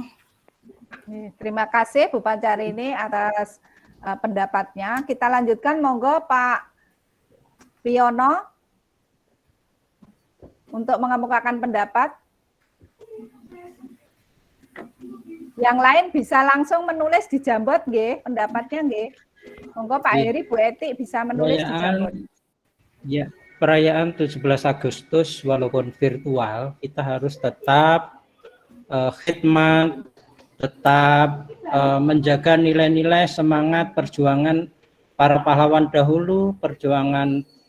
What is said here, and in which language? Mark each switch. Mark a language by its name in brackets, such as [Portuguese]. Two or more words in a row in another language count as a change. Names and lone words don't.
[Indonesian] Terima kasih Bu Pancarini atas pendapatnya. Kita lanjutkan, monggo Pak Piono untuk mengemukakan pendapat. Yang lain bisa langsung menulis di Jambot nggih, pendapatnya nggih. Monggo Pak Heri, Bu Eti bisa menulis di Jambot. Ya, perayaan 17 Agustus walaupun virtual, kita harus tetap khidmat, tetap menjaga nilai-nilai semangat perjuangan para pahlawan dahulu, perjuangan